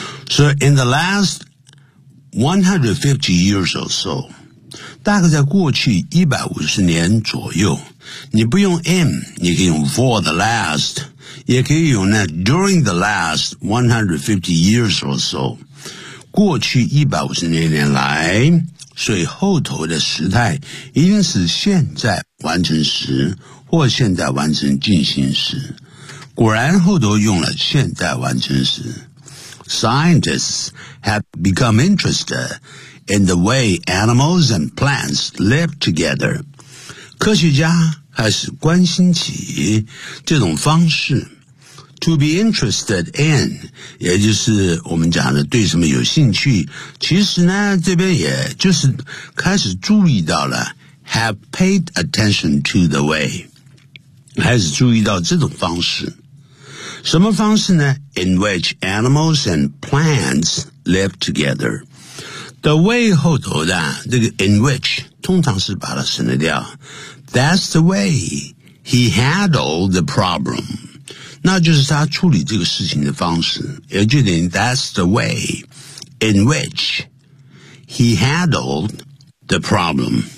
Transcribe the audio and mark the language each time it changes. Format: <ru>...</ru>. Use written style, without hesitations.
<en>So in the last 150 years or so，</en> <zh>大概在过去150年左右，你不用 in， 你可以用</zh> <en>for the last，</en> <zh>也可以用那</zh> <en>during the last 150 years or so，</en> <zh>过去150年来，所以后头的时态一定是现在完成时或现在完成进行时。果然后头用了现在完成时。</zh> <en>Scientists have become interestedIn the way animals and plants live together.</en> <zh>科学家开始关心起这种方式。</zh> <en>To be interested in,</en> <zh>也就是我们讲的对什么有兴趣。其实呢，这边也就是开始注意到了</zh> <en>have paid attention to the way.</en> <zh>开始注意到这种方式。什么方式呢？</zh> <en>In which animals and plants live together.</en> <zh>The way 后头的这个</zh> <en>in which</en> <zh>通常是把它省得掉。</zh> <en>That's the way He handled the problem.</en> <zh>那就是他处理这个事情的方式。也就是</zh> <en>that's the way in which he handled the problem.</en>